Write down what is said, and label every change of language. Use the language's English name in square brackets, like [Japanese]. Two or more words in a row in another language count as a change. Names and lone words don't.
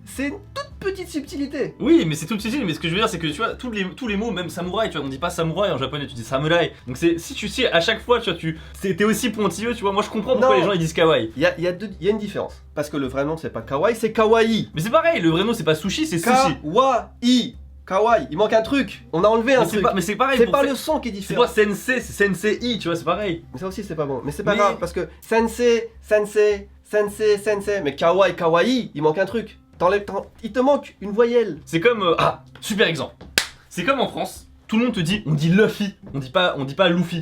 [French] C'est une toute petite subtilité. Oui, mais c'est tout petit, mais ce que je veux dire, c'est que tu vois, tous les mots, même samouraï, tu vois, on dit pas samouraï en japonais, tu dis samurai. Donc si tu sais, à chaque fois, tu vois, t'es aussi pointilleux, tu vois, moi je comprends pourquoi Non. les gens ils disent kawaii. Il y a une différence. Parce que le vrai nom, c'est pas kawaii, c'est kawaii. Mais c'est pareil, le vrai nom c'est pas sushi, c'est sushi. Kawaii. Kawaii. Il manque un truc. On a enlevé un truc. Mais c'est pareil, C'est pour pas faire- le son qui est c'est différent. pas sensei, c'est sensei, tu vois, c'est pareil. Mais ça aussi, c'est pas bon. Mais c'est pas Mais- grave parce que sensei, mais kawaii, kawaii, il manque un truc. Il te manque une voyelle. C'est comme super exemple. C'est comme en France, tout le monde te dit, on dit Luffy, on dit pas Luffy.